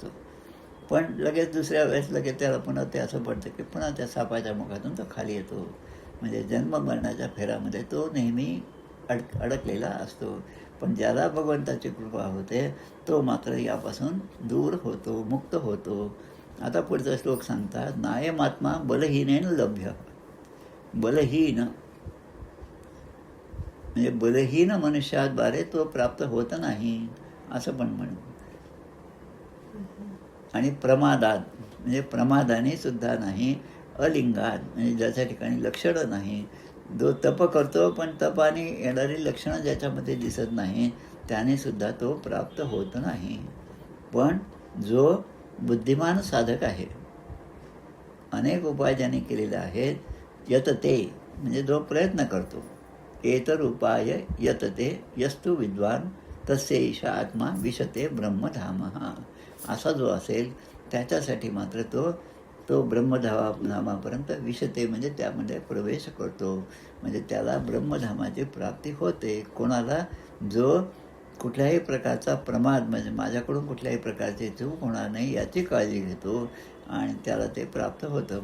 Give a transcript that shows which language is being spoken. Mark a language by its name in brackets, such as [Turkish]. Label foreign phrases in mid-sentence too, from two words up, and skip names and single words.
[Marathi] पण लगेच दुसऱ्या वेळेस लगेच त्याला पुन्हा ते असं पडतं की पुन्हा त्या सापाच्या मुखातून तो खाली येतो. म्हणजे जन्म मरणाच्या फेऱ्यामध्ये तो नेहमी अडकलेला असतो. पण ज्याला भगवंताची कृपा होते तो मात्र यापासून दूर होतो, मुक्त होतो. आता पुढचा श्लोक सांगतात, [Sanskrit] नायमात्मा बलहीनेन लभ्य. [Marathi] बलहीन म्हणजे बलहीन मनुष्याद्वारे तो प्राप्त होत नाही असं पण म्हणू. आणि प्रमादात म्हणजे प्रमादाने सुद्धा नाही. अलिंगात म्हणजे ज्याच्या ठिकाणी लक्षणं नाही. जो तप करतो पण तपाने येणारी लक्षणं ज्याच्यामध्ये दिसत नाही त्याने सुद्धा तो प्राप्त होत नाही. पण जो बुद्धिमान साधक आहे, अनेक उपाय ज्याने केलेले आहेत, यतते म्हणजे जो प्रयत्न करतो, [Sanskrit] एतर उपाय यतते यस्तु विद्वान तस्यैष आत्मा विशते ब्रह्मधामः. [Marathi] असा जो असेल त्याच्यासाठी मात्र तो ब्रह्मधामापर्यंत विशते म्हणजे त्यामध्ये प्रवेश करतो, म्हणजे त्याला ब्रह्मधामाची प्राप्ती होते. कोणाला? जो कुठल्याही प्रकारचा प्रमाद म्हणजे माझ्याकडून कुठल्याही प्रकारची चूक होणार नाही याची काळजी घेतो, आणि त्याला ते प्राप्त होतं.